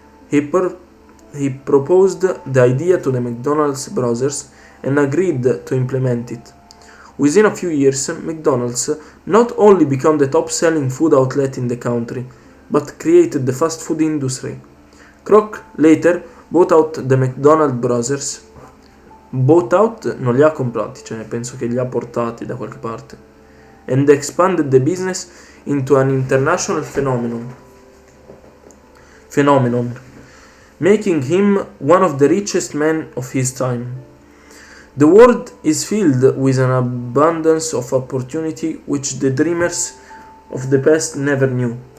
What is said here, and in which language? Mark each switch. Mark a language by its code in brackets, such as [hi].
[en] He proposed the idea to the McDonald's brothers and agreed to implement it. Within a few years, McDonald's not only became the top-selling food outlet in the country, but created the fast food industry. Kroc later bought out the McDonald brothers. [it] Bought out non li ha comprati, cioè penso che li ha portati da qualche parte. [en] And expanded the business into an international phenomenon, making him one of the richest men of his time. The world is filled with an abundance of opportunity which the dreamers of the past never knew.